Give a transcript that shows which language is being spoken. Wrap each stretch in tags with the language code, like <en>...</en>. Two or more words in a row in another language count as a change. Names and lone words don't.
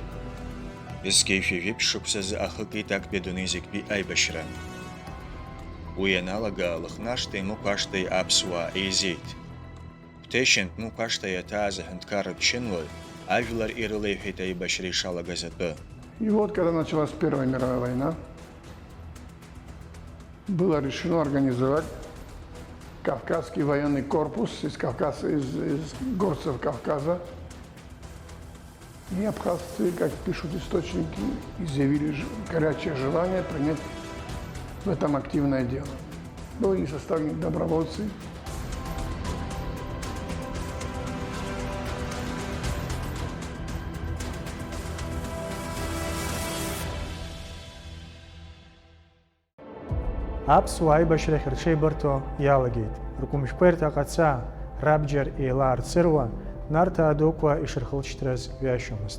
<ab>Есқьеишәажәи шықәсазы ахыкит актәи адунеи зегьтәи аибашьра. Уи ианалага Лыхнашҭеи Мықә-ашҭеи аԥсуаа еизеит. Қәҭешьынтә Мықә-ашҭа иаҭааз аҳәынҭқарратә чынлаҩ ажәлар ирылеиҳәеит аибашьра ишалагаз атәы.</ab> <ru>И вот, когда началась Первая мировая война, было решено организовать Кавказский военный корпус из горцев Кавказа. И абхазцы, как пишут источники, изъявили горячее желание принять в этом активное дело. Были составлены добровольцы.</ru> <ab>Аԥсуаа аибашьрахь рҽеибырҭо иалагеит. Рқәымшәқәа ирҭаҟаца, рабџьар еилаарцыруа, Нарҭаа дуқәа ишырхылшьҭраз ҩашьомызт.</ab>